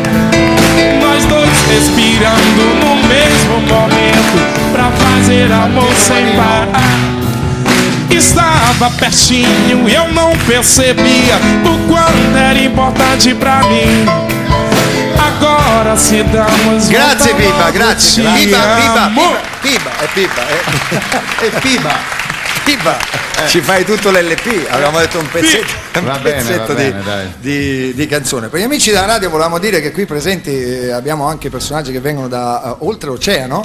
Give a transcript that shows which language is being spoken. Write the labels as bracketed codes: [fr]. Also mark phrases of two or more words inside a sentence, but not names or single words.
[pt] Nós dois respirando no mesmo momento, pra fazer amor sem parar. Estava pertinho e eu não percebia o quanto era importante. importante pra mim. Agora se damos [it] Grazie Piba, grazie. Piba, ci fai tutto l'LP, avevamo detto un pezzetto di canzone. Per gli amici della radio volevamo dire che qui presenti abbiamo anche personaggi che vengono da oltreoceano,